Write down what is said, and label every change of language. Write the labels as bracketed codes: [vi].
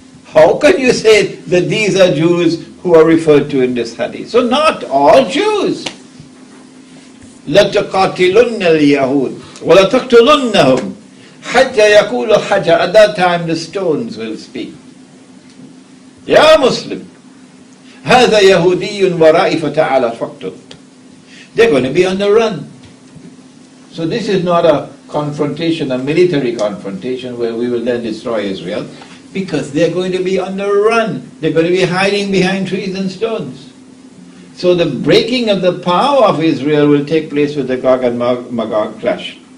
[en] How can you say that these are Jews who are referred to in this hadith? So not all Jews. [ar] لَتَقَاتِلُنَّ الْيَهُودِ وَلَتَقْتُلُنَّهُمْ حَتَّى يَقُولُ حَجَرٌ. [en] At that time the stones will speak. [ar] Ya Muslim, هَذَا يَهُودِيٌّ وَرَائِي فَتَعَالَ فَقْتُلْ. [en] They're going to be on the run. So this is not a confrontation, a military confrontation where we will then destroy Israel, because they're going to be on the run. They're going to be hiding behind trees and stones. So the breaking of the power of Israel will take place with the Gog and Magog clash.